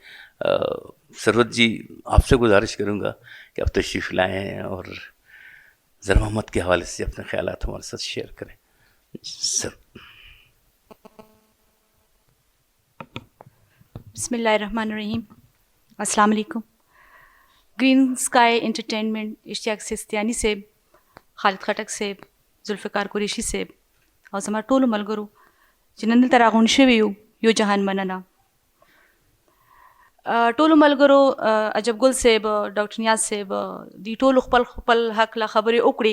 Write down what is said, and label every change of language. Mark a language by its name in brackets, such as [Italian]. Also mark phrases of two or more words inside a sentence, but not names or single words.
[Urdu] ثروت جی، آپ سے گزارش کروں گا کہ آپ تشریف لائیں اور سر محمد کے حوالے سے اپنے خیالات ہمارے ساتھ شیئر کریں۔ سر [Arabic] بسم اللہ الرحمن الرحیم، السلام علیکم۔ [Pashto] گرین اسکائی انٹرٹینمنٹ اشتیاق سستیانی صاحب، خالد خټک صاحب، ذوالفقار قریشي صاحب او زما ټولو ملګرو چې نن دلته راغونډ شوي یو جهان مننه. ټولو ملګرو، عجب ګل صاحب، ډاکټر نیاز صاحب، دی ټولو خپل خپل حق له خبرې وکړي.